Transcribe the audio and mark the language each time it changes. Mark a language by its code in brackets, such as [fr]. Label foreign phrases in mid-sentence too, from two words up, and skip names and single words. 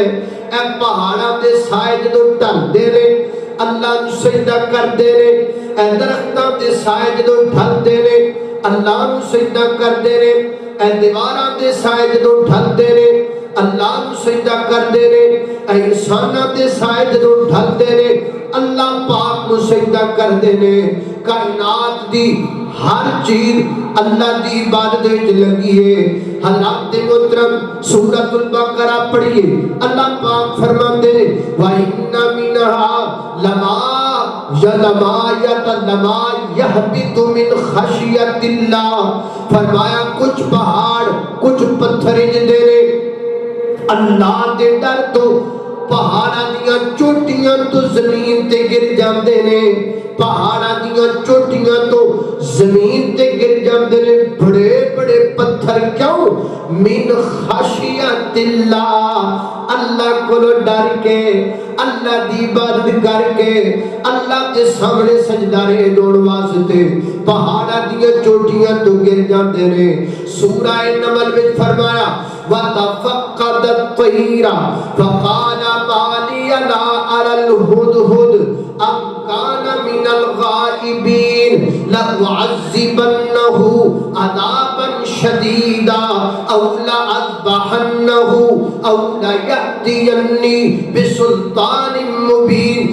[pa] اے پہاڑاں دے سائے جدو ڈھل دے رہے اللہ نو سجدہ کر دے رہے. اے درختاں دے سائے جدو ڈھل دے رہے اللہ نو سجدہ کر دے رہے. اے دیواراں دے سائے جدو ڈھل دے رہے اللہ نو سجدہ کر دے رہے. اے انساناں دے سائے جدو ڈھل دے رہے اللہ پاک نو سجدہ کر دے رہے. کائنات دی ہر چیز اللہ دی عبادت وچ لگی ہے. [ur] حضرات محترم سورۃ البقرہ پڑھیے اللہ پاک فرماتے ہیں [ar] وَإِنَّ مِنْهَا لَمَا يَهْبِطُ مِنْ خَشْيَةِ اللَّهِ. [pa] فرمایا کچھ پہاڑ کچھ پتھر جدے نے اللہ دے ڈر تو پہاڑاں دیاں چوٹیاں تو زمین تے گر جاندے نے. پہاڑاں دیاں چوٹیاں تو زمین تے گر جاندے نے. بڑے بڑے پتھر کیوں [ar] من خشیت اللہ [pa] اللہ کو ڈر کے اللہ دی عبادت کر کے اللہ کے سامنے سجدہ رے دوڑ واسطے پہاڑاں دیاں چوٹیاں تو گر جاندے نے. [ur] سورہ نمل میں فرمایا [ar] وَتَفَقَّدَ الطَّيْرَ فَقَالَ مَا لِيَ لَا أَرَى الْهُدْهُدْ أَمْ كَانَ مِنَ الْغَائِبِينَ لَأُعَذِّبَنَّهُ عَذَابًا شَدِيدًا أَوْ لَأَذْبَحَنَّهُ أَوْ لَيَأْتِيَنِّي بِسُلْطَانٍ مُبِينٍ.